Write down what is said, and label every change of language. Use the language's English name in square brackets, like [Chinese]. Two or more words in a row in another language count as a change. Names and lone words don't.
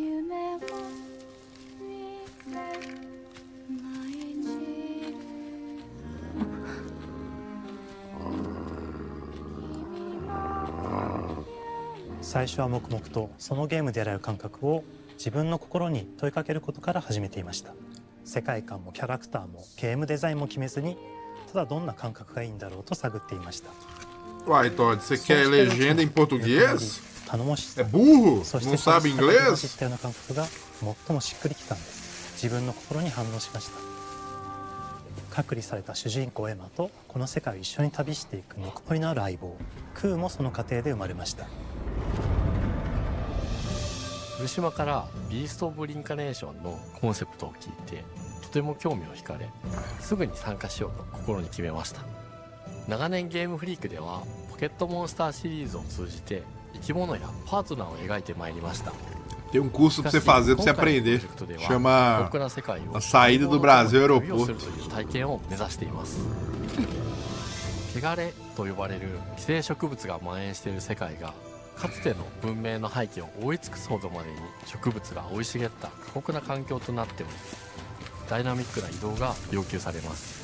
[Japanese] 最初は黙々とそのゲームである感覚を自分の心に問いかけることから始めていました。世界観もキャラクターもゲームデザインも決めずにただどんな感覚がいいんだろうと探っていました。 [Portuguese] Uai, Todd, você quer legenda em português? É burro? Não sabe inglês? [Japanese] 知ったような感覚が最もしっくりきたんです。自分の心に反応しました。隔離された主人公エマとこの世界を一緒に旅していくぬくもりのある相棒クーもその過程で生まれました。古島からビースト・オブ・リンカネーションのコンセプトを聞いてとても興味を惹かれ、すぐに参加しようと心に決めました。長年ゲームフリークではポケットモンスターシリーズを通じて生き物やパートナーを描いてまいりました。 [Portuguese] Tem um curso pra você fazer, pra você aprender. Chama A Saída do Brasil ao Aeroporto. [Japanese] 汚れと呼ばれる寄生植物が蔓延している世界がかつての文明の廃棄を覆い尽くすほどまでに植物が生い茂った過酷な環境となっており、ダイナミックな移動が要求されます。